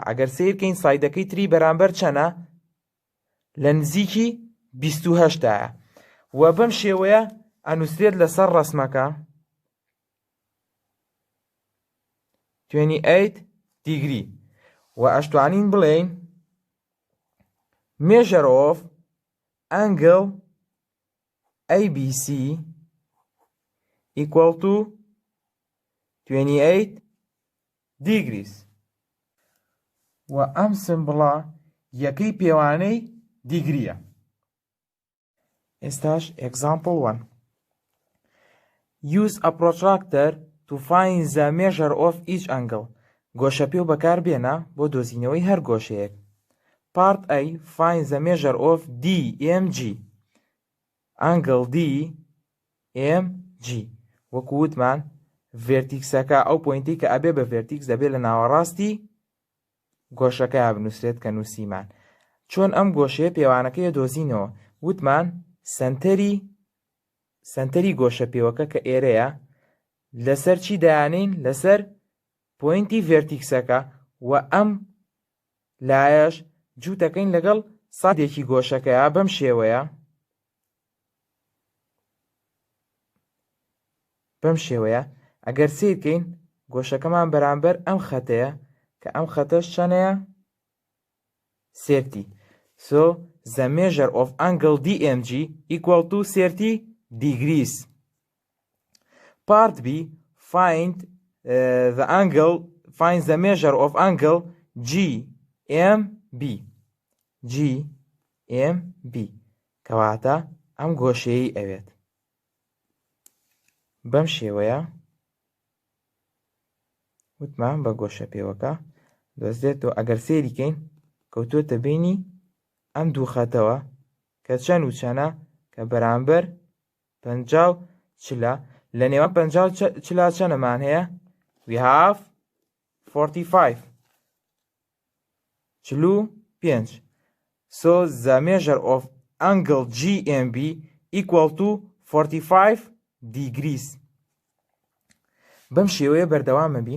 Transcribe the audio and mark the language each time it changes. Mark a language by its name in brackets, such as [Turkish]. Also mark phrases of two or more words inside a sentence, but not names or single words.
[Central Kurdish] ئەگەر سیرکەین سایدەکەی تری بەرامبەر چەنە؟ لە نزیکی 28ە و بەم شێوەیە ئەنووسرێت لەسەر ڕەسمەکە 28 دیگری و ئەشتوانین بڵێین [English] measure of angle ABC equal to 28 degrees. [Central Kurdish] و ئەم سمبڵە یەکەی پێوانەی دیگریە. ئێستاش example 1. [English] Use a protractor to find the measure of each angle. [Central Kurdish] گۆشە پێو بەکار بێنە بۆ دۆزینەوەی هەر گۆشەیەک. [English] Part A. Find the measure of DMG. Angle DMG. [Central Kurdish] وەکو وتمان ڤێرتیکسەکە ئەو پۆینتی کە ئەبێ بە ڤێرتیکس دەبێت لە ناوەڕاستی گۆشەکە بنووسرێت کە نووسیمان. چۆن ئەم گۆشەیە پێوانەکەی دۆزینەوە؟ وتمان سەنتەری گۆشە پێوەکە کە ئێرەیە لەسەر چی دایانین؟ لەسەر پۆینتی ڤێرتیکسەکە و ئەم لایەش جووتەکەین لەگەڵ سادێکی گۆشەکەیە بەم شێوەیە ئەگەر سیرکەین گۆشەکەمان بەرامبەر ئەم خەتەیە کە ئەم خەتەش چەنەیە؟ 30. [English] So the measure of angle DMG equal to 30 degrees. Part B. Find the measure of angle GMB. GMB. [Central Kurdish] کەواتە ئەم گۆشەیەی ئەوێت. بەم شێوەیە وتمان بە گۆشە پێوەکە دۆزرێتەوە. ئەگەر سێریکەین کەوتۆتە بینی ئەم دوو خەتەوە کە چەند و چەنە کە بەرامبەر 50 لە نێوان 50 چەندەمان هەیە؟ [English] We have 45. 45. So the measure of angle GMB equal to 45 degrees. [Central Kurdish] بەم شێوەیە بەردەوامە بین.